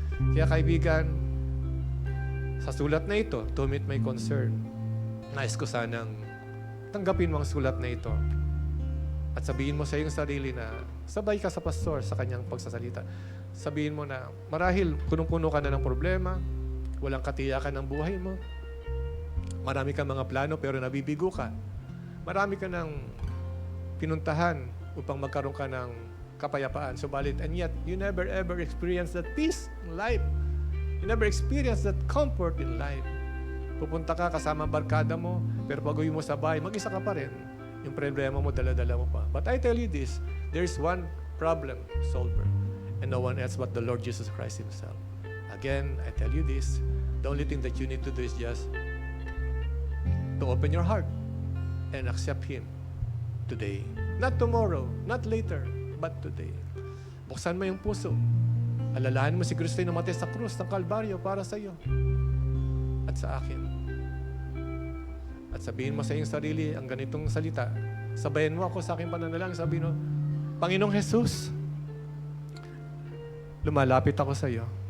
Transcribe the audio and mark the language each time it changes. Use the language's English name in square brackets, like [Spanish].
[Filipino] Kaya kaibigan, sa sulat na ito, [English] to whom it may concern, [Filipino] nais ko sanang tanggapin mo ang sulat na ito at sabihin mo sa iyong sarili na sabay ka sa pastor sa kanyang pagsasalita. Sabihin mo na marahil punong-puno ka na ng problema, walang katiyakan ng buhay mo, marami kang mga plano pero nabibigo ka, marami ka ng pinuntahan upang magkaroon ka ng kapayapaan. [English] Subalit, and yet, you never ever experience that peace in life. You never experience that comfort in life. [Filipino] Pupunta ka kasama ang barkada mo, pero pag uwi mo sa bahay, mag-isa ka pa rin. Yung problema mo, dala-dala mo pa. [English] But I tell you this, there's one problem solver, and no one else but the Lord Jesus Christ Himself. Again, I tell you this, the only thing that you need to do is just to open your heart and accept Him today. Not tomorrow, not later, but today. [Filipino] Buksan mo yung puso. Alalahanin mo si Kristo na namatay sa krus ng Kalbaryo para sa iyo at sa akin. At sabihin mo sa iyong sarili ang ganitong salita. Sabayan mo ako sa aking pananalangin. Sabihin mo, Panginoong Jesus, lumalapit ako sa iyo.